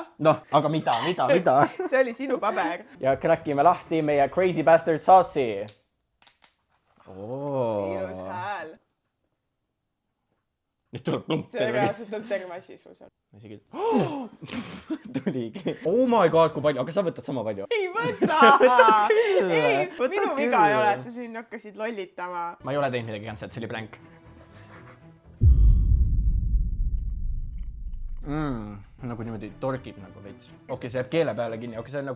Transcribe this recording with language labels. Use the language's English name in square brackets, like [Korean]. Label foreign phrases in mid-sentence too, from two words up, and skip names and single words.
[Estonian] Noh, aga mida? See oli sinu paber. Ja kräkime lahti meie Crazy Bastard sauce'i. Ilus hääl. Nüüd tuleb klump. See reaalselt tuleb terve asi su seal. Tuligi. [English] Oh my god, [Estonian] kui palju, aga sa võtad sama palju. Ei võta! Ei, minu viga ei ole, et sa siin hakkasid lollitama. Ma ei ole teinud midagi cancelled, see oli blank. Nagu niimoodi torgib nagu veits. Okei, see jääb keele peale kinni, okei, see on nagu...